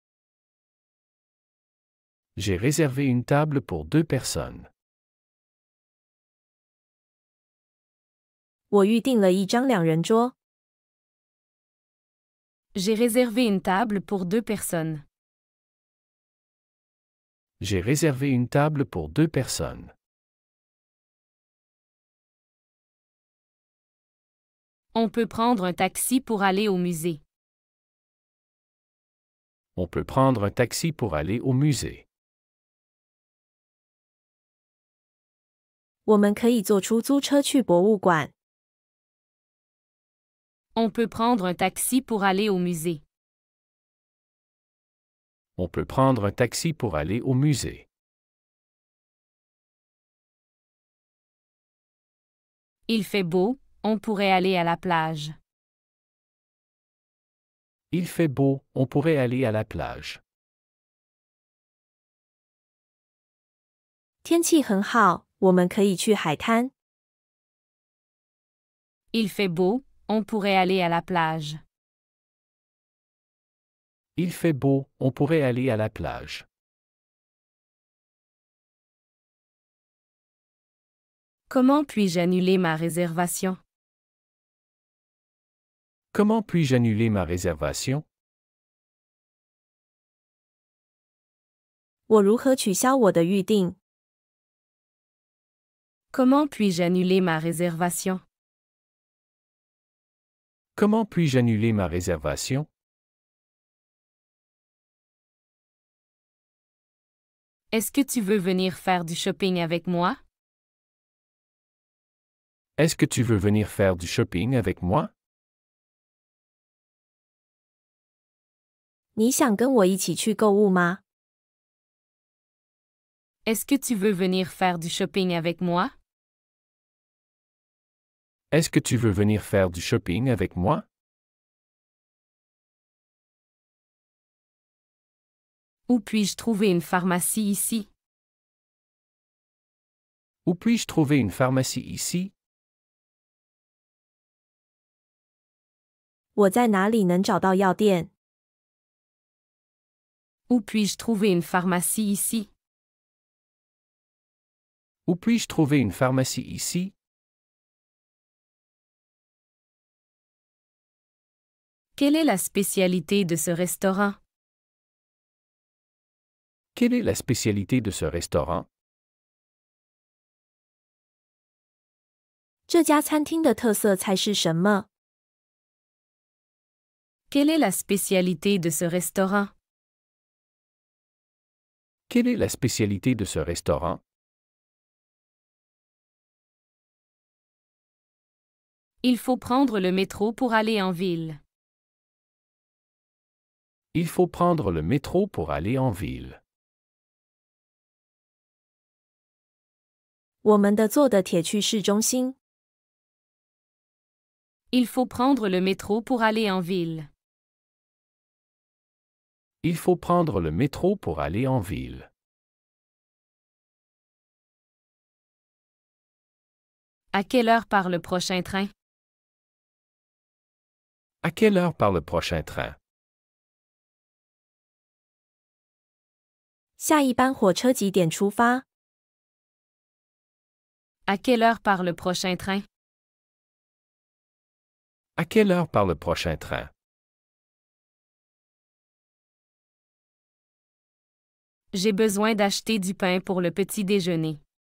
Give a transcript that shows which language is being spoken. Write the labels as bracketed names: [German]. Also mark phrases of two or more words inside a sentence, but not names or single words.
[French] J'ai réservé une table pour 2 personnes. [Chinese] 我预订了一张两人桌。 [French] J'ai réservé une table pour 2 personnes. J'ai réservé une table pour 2 personnes. On peut prendre un taxi pour aller au musée. On peut prendre un taxi pour aller au musée. [Chinese] 我们可以坐出租车去博物馆。 [French] On peut prendre un taxi pour aller au musée. On peut prendre un taxi pour aller au musée. Il fait beau, on pourrait aller à la plage. Il fait beau, on pourrait aller à la plage. [Chinese] 天气很好，我们可以去海滩。 [French] Il fait beau, on pourrait aller à la plage. Il fait beau, on pourrait aller à la plage. Comment puis-je annuler ma réservation? Comment puis-je annuler ma réservation? [Chinese] 我如何取消我的预定？ [French] Comment puis-je annuler ma réservation? Comment puis-je annuler ma réservation? Est-ce que tu veux venir faire du shopping avec moi? Est-ce que tu veux venir faire du shopping avec moi? [Chinese] 你想跟我一起去购物吗？ [French] Est-ce que tu veux venir faire du shopping avec moi? Est-ce que tu veux venir faire du shopping avec moi? Où puis-je trouver une pharmacie ici? Où puis-je trouver une pharmacie ici? [Chinese] 我在哪里能找到药店？ [French] Où puis-je trouver une pharmacie ici? Où puis-je trouver une pharmacie ici? Quelle est la spécialité de ce restaurant? Quelle est la spécialité de ce restaurant? [Chinese] 这家餐厅的特色菜是什么？ [French] Quelle est la spécialité de ce restaurant? Quelle est la spécialité de ce restaurant? Il faut prendre le métro pour aller en ville. Il faut prendre le métro pour aller en ville. [Chinese] 我们的坐的铁去市中心。 [French] Il faut prendre le métro pour aller en ville. Il faut prendre le métro pour aller en ville. À quelle heure part le prochain train? À quelle heure part le prochain train? [Chinese] 下一班火车几点出发？ [French] À quelle heure part le prochain train? À quelle heure part le prochain train? J'ai besoin d'acheter du pain pour le petit déjeuner.